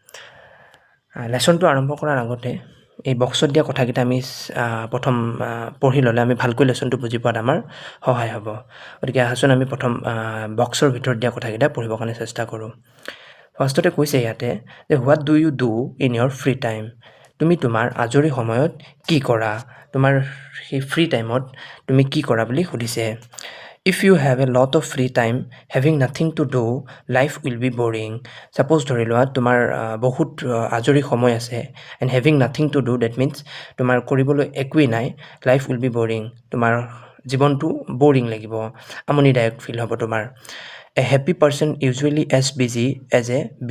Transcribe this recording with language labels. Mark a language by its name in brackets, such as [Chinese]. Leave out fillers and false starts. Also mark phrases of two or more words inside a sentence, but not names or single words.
[Assamese] লেসনটো আৰম্ভ কৰাৰ আগতে এই বক্সত দিয়া কথাকেইটা আমি প্ৰথম পঢ়ি ল'লে আমি ভালকৈ লেসনটো বুজি পোৱাত আমাৰ সহায় হ'ব। গতিকে আহচোন আমি প্ৰথম বক্সৰ ভিতৰত দিয়া কথাকেইটা পঢ়িবৰ কাৰণে চেষ্টা কৰোঁ। ফাৰ্ষ্টতে কৈছে ইয়াতে যে [English] what do you do in your free time. [Assamese] তুমি তোমাৰ আজৰি সময়ত কি কৰা, তোমাৰ সেই [English] free time [Assamese] তুমি কি কৰা বুলি সুধিছে। [English] If you have a lot of free time having nothing to do life will be boring. [Assamese] ছাপ'জ ধৰি লোৱা তোমাৰ বহুত আজৰি সময় আছে [English] and having nothing to do that means [Assamese] তোমাৰ কৰিবলৈ একোৱেই নাই, [English] life will be boring. [Assamese] তোমাৰ জীৱনটো বৰিং লাগিব, আমনিদায়ক ফিল হ'ব তোমাৰ। [English] A happy person usually as busy as a bee.